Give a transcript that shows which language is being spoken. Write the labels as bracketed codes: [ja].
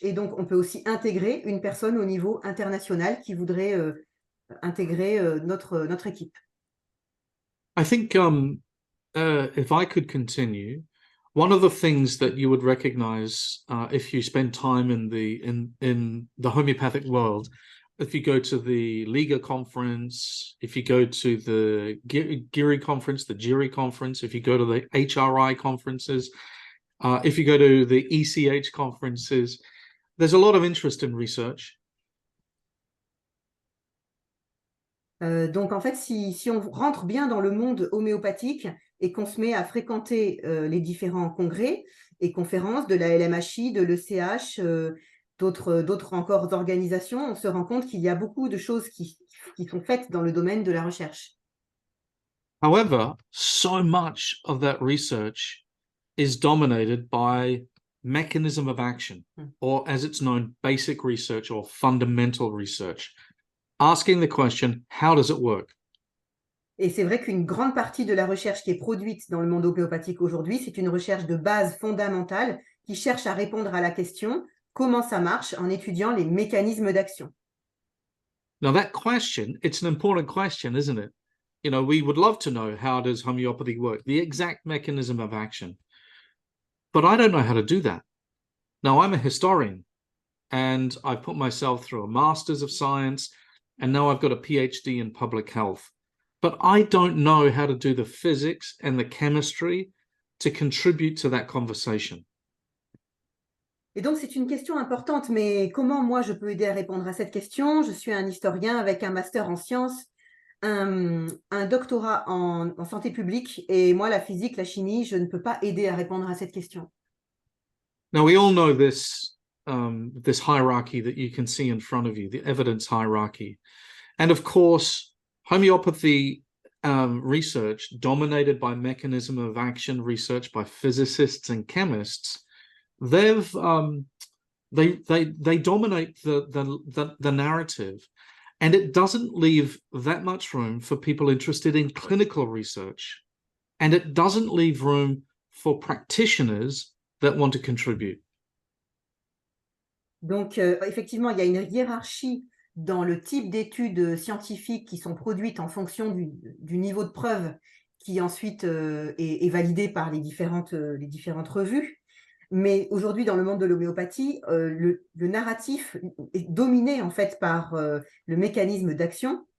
[fr] Et donc, on peut aussi intégrer une personne au niveau international qui voudrait intégrer notre équipe. [en] I think if I could continue, one of the things that you would recognize if you spend time in the homeopathic world, if you go to the Liga conference, if you go to the Giri conference, the Jiri conference, if you go to the HRI conferences, if you go to the ECH conferences, there's a lot of interest in research. [fr] Donc, en fait, si on rentre bien dans le monde homéopathique et qu'on se met à fréquenter les différents congrès et conférences de la LMHI, de l'ECH, d'autres encore organisations, on se rend compte qu'il y a beaucoup de choses qui sont faites dans le domaine de la recherche. [en] However, so much of that research is dominated by mechanism of action, or as it's known, basic research or fundamental research. Asking the question, how does it work? [fr] Et c'est vrai qu'une grande partie de la recherche qui est produite dans le monde homéopathique aujourd'hui, c'est une recherche de base fondamentale qui cherche à répondre à la question comment ça marche en étudiant les mécanismes d'action. [en] Now that question, it's an important question, isn't it? You know, we would love to know how does homeopathy work, the exact mechanism of action. But I don't know how to do that. Now, I'm a historian, and I put myself through a master's of science, and now I've got a PhD in public health. But I don't know how to do the physics and the chemistry to contribute to that conversation. [fr] Et donc, c'est une question importante, mais comment moi je peux aider à répondre à cette question? Je suis un historien avec un master en sciences, un doctorat en santé publique, et moi, la physique, la chimie, je ne peux pas aider à répondre à cette question. [en] Now, we all know this hierarchy that you can see in front of you, the evidence hierarchy. And of course, homeopathy research, dominated by mechanism of action research by physicists and chemists, they dominate the narrative, and it doesn't leave that much room for people interested in clinical research, and it doesn't leave room for practitioners that want to contribute. [fr] Donc, effectivement, il y a une hiérarchie dans le type d'études scientifiques qui sont produites en fonction du niveau de preuve qui ensuite est validé par les différentes revues. Mais aujourd'hui, dans le monde de l'homéopathie, le narratif est dominé en fait par le mécanisme d'action.